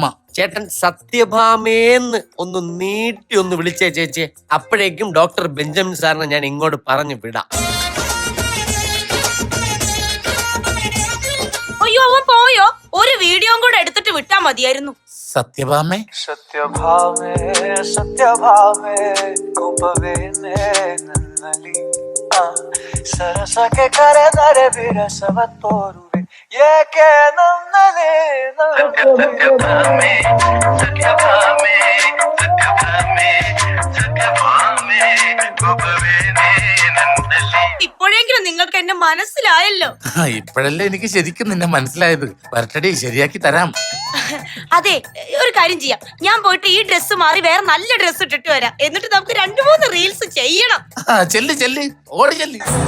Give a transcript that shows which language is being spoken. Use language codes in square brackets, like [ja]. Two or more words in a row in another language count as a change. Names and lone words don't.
[ml] ചേട്ടൻ സത്യഭാമേന്ന് ഒന്ന് നീട്ടി ഒന്ന് വിളിച്ചേ ചേച്ചിയെ. അപ്പോഴേക്കും ഡോക്ടർ ബെഞ്ചമിൻ സാറിനെ ഞാൻ ഇങ്ങോട്ട് പറഞ്ഞു വിടാം. അയ്യോ അവൻ പോയോ? ഒരു വീഡിയോ കൂടെ എടുത്തിട്ട് വിട്ടാ മതിയായിരുന്നു. സത്യഭാമേ, [kn] ಸತ್ಯಭಾಮೆ ಸತ್ಯಭಾಮೆ ಕೋಪವೇನೆ ನನ್ನಲ್ಲಿ ಸರಸಕ್ಕೆ ಕರೆದರೆ ವಿರಸವ ತೋರುವೆ ಏಕೆ ನನ್ನಲ್ಲಿ ಸತ್ಯಭಾಮೆ ಸತ್ಯಭಾಮೆ ಸತ್ಯಭಾಮೆ ಸತ್ಯಭಾಮೆ ಕೋಪವೇನೆ ನನ್ನಲ್ಲಿ. [ml] ഇപ്പോഴെങ്കിലും നിങ്ങൾക്ക് എന്നെ മനസ്സിലായല്ലോ. ഇപ്പോഴല്ലേ എനിക്ക് ശരിക്കും നിന്നെ മനസ്സിലായത്. വരട്ടടി, ശരിയാക്കി തരാം. അതെ, ഒരു കാര്യം ചെയ്യാം. ഞാൻ പോയിട്ട് ഈ ഡ്രസ്സ് മാറി വേറെ നല്ല ഡ്രസ്സ് ഇട്ടിട്ട് വരാം. എന്നിട്ട് നമുക്ക് 2-3 റീൽസ് ചെയ്യണം. ചെല്ല് ചെല്ല്, ഓടി ചെല്ല്.